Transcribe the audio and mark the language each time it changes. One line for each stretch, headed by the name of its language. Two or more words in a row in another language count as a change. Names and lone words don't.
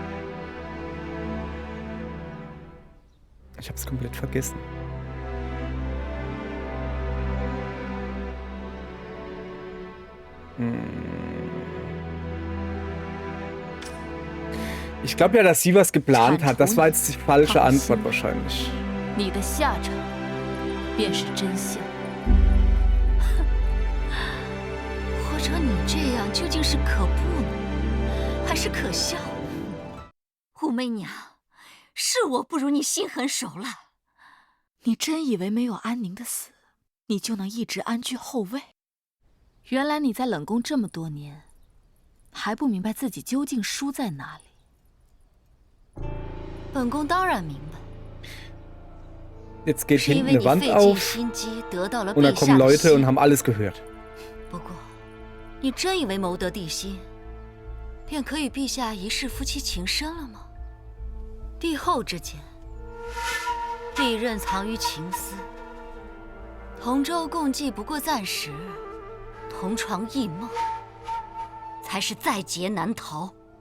German: Ich habe es komplett vergessen. Ich glaube ja, dass sie was geplant hat. Das war jetzt die falsche Antwort wahrscheinlich.
Chinese: 你的下场便是真相。或者你这样究竟是可怖呢，还是可笑呢？武媚娘，是我不如你心狠手辣。你真以为没有安宁的死，你就能一直安居后位？原来你在冷宫这么多年，还不明白自己究竟输在哪里。本宫当然明白。
German: Jetzt geht hinten eine Wand auf und da kommen Leute und haben alles gehört.
Chinese: 不过，你真以为谋得帝心，便可与陛下一世夫妻情深了吗？帝后之间，利刃藏于情丝，同舟共济不过暂时，同床异梦，才是在劫难逃。